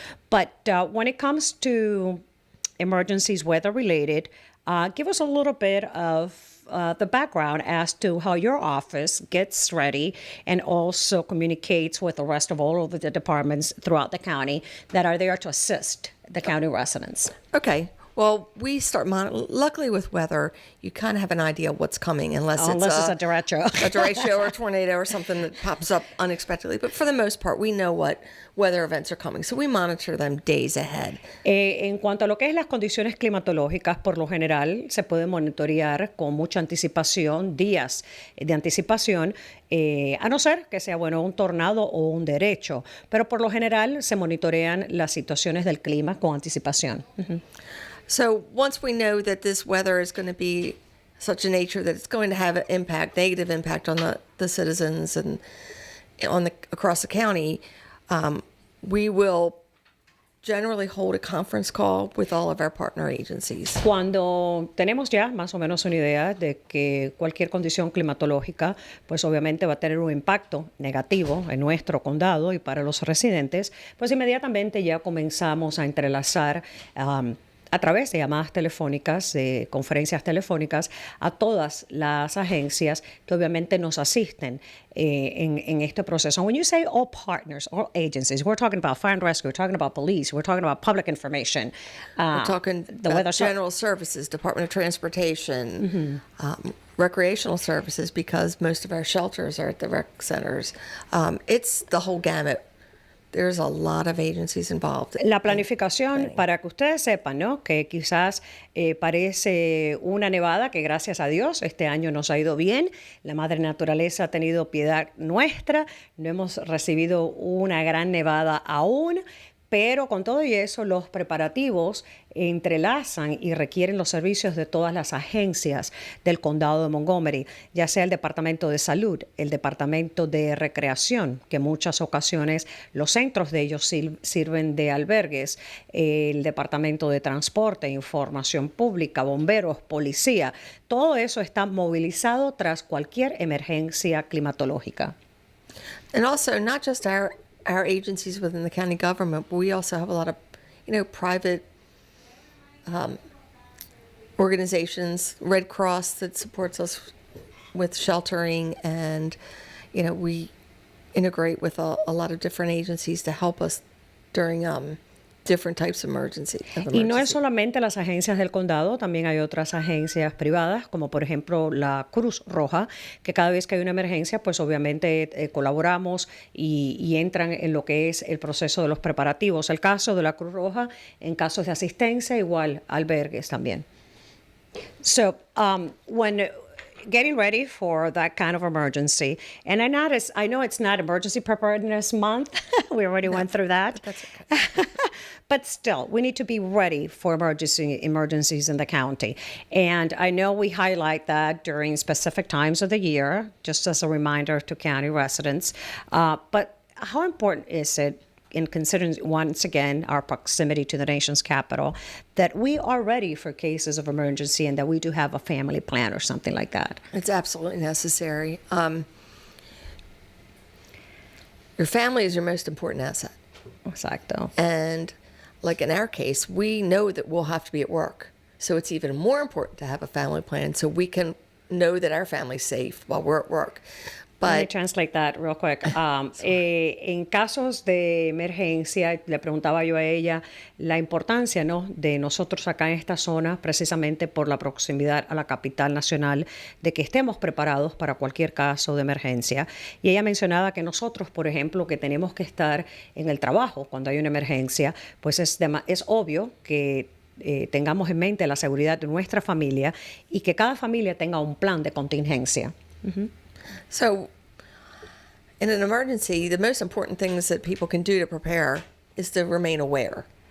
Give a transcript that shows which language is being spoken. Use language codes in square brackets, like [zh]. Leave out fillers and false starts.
[en] But when it comes to emergencies, weather related, give us a little bit of the background as to how your office gets ready and also communicates with the rest of all of the departments throughout the county that are there to assist the county residents. Okay. Well, we start luckily with weather, you kind of have an idea of what's coming unless it's a derecho. a derecho or a tornado or something that pops up unexpectedly. But for the most part, we know what weather events are coming, so we monitor them days ahead. [es] En cuanto a lo que es las condiciones climatológicas, por lo general se puede monitorear con mucha anticipación, días de anticipación, a no ser que sea un tornado o un derecho. Pero por lo general se monitorean las situaciones del clima con anticipación. Uh-huh. [en] So once we know that this weather is going to be such a nature that it's going to have an negative impact on the citizens and across the county, we will generally hold a conference call with all of our partner agencies. [es] Cuando tenemos ya más o menos una idea de que cualquier condición climatológica, pues obviamente va a tener un impacto negativo en nuestro condado y para los residentes, pues inmediatamente ya comenzamos a entrelazar a través de llamadas telefónicas, de conferencias telefónicas, a todas las agencias que obviamente nos asisten en este proceso. And when you say all partners, all agencies, we're talking about fire and rescue, we're talking about police, we're talking about public information. [en] We're talking general services, Department of Transportation, recreational services, because most of our shelters are at the rec centers. It's the whole gamut. There's a lot of agencies involved. [es] La planificación, para que ustedes sepan, ¿no? Que quizás parece una nevada que gracias a Dios este año nos ha ido bien. La madre naturaleza ha tenido piedad nuestra. No hemos recibido una gran nevada aún. Pero con todo y eso, los preparativos entrelazan y requieren los servicios de todas las agencias del condado de Montgomery, ya sea el Departamento de Salud, el Departamento de Recreación, que en muchas ocasiones los centros de ellos sirven de albergues, el Departamento de Transporte, Información Pública, bomberos, policía. Todo eso está movilizado tras cualquier emergencia climatológica. [en] And also, not just our agencies within the county government, but we also have a lot of, private organizations, Red Cross that supports us with sheltering, and, we integrate with a lot of different agencies to help us during different types of emergency. [es] Y no es solamente las agencias del condado, también hay otras agencias privadas, como por ejemplo la Cruz Roja, que cada vez que hay una emergencia, pues obviamente colaboramos y entran en lo que es el proceso de los preparativos. El caso de la Cruz Roja, en casos de asistencia, igual albergues también. [en] So, when getting ready for that kind of emergency, and I know it's not Emergency Preparedness Month. We already went through that. That's okay. But still, we need to be ready for emergencies in the county. And I know we highlight that during specific times of the year, just as a reminder to county residents. But how important is it, in considering, once again, our proximity to the nation's capital, that we are ready for cases of emergency and that we do have a family plan or something like that? It's absolutely necessary. Your family is your most important asset. [es] Exacto. [en] And like in our case, we know that we'll have to be at work. So it's even more important to have a family plan so we can know that our family's safe while we're at work. Let me translate that real quick. [es] En casos de emergencia, le preguntaba yo a ella la importancia, ¿no?, de nosotros acá en esta zona, precisamente por la proximidad a la capital nacional, de que estemos preparados para cualquier caso de emergencia. Y ella mencionaba que nosotros, por ejemplo, que tenemos que estar en el trabajo cuando hay una emergencia, pues es obvio que tengamos en mente la seguridad de nuestra familia y que cada familia tenga un plan de contingencia. Uh-huh. [en] So, in an emergency, the most important things that people can do to prepare is to remain aware.